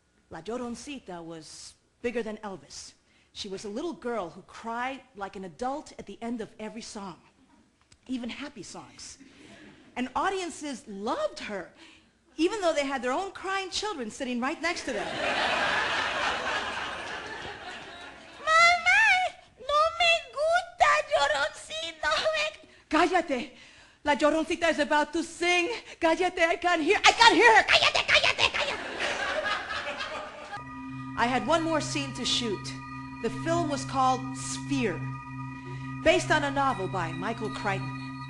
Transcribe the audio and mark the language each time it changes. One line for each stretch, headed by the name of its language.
English: La Lloroncita was bigger than Elvis. She was a little girl who cried like an adult at the end of every song, even happy songs. And audiences loved her, even though they had their own crying children sitting right next to them.
Spanish: Mamá, no me gusta Lloroncita. Cállate.
English: La Lloroncita is about to sing.
Spanish: Cállate,
English: I can't hear her.
Spanish: Cállate, cállate, cállate.
English: I had one more scene to shoot. The film was called Sphere, based on a novel by Michael Crichton.